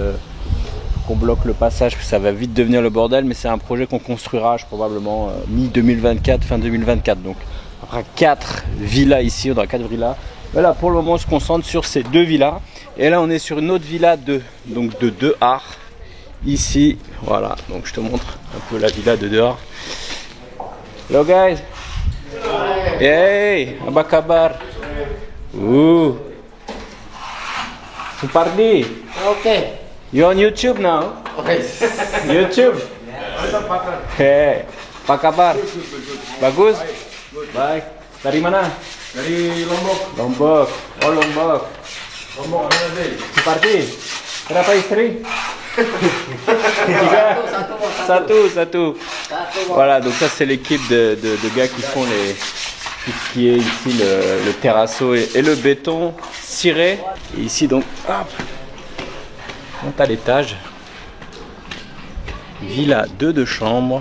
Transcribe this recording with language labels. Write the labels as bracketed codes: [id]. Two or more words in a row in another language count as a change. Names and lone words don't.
[fr] Qu'on bloque le passage, que ça va vite devenir le bordel, mais c'est un projet qu'on construira probablement mi-2024, fin 2024. Donc on aura 4 villas ici, on aura 4 villas. Mais là pour le moment on se concentre sur ces 2 villas. Et là on est sur une autre villa de 2 arts ici. Voilà, donc je te montre un peu la villa de 2 arts. [en] Hello guys. Hey, [id] apa kabar? [fr] C'est parti. [en] Okay. You're on YouTube now. Okay. [id] YouTube. Hey, apa kabar? Bagus? Baik. Dari mana? Dari Lombok. Lombok. Oh Lombok. Lombok mana sih? Seperti. Berapa istri? Satu. [fr] Voilà, donc ça c'est l'équipe de gars qui font tout ce qui est ici le terrazzo et le béton ciré. Et ici donc, hop, on monte à l'étage. Villa 2 chambres.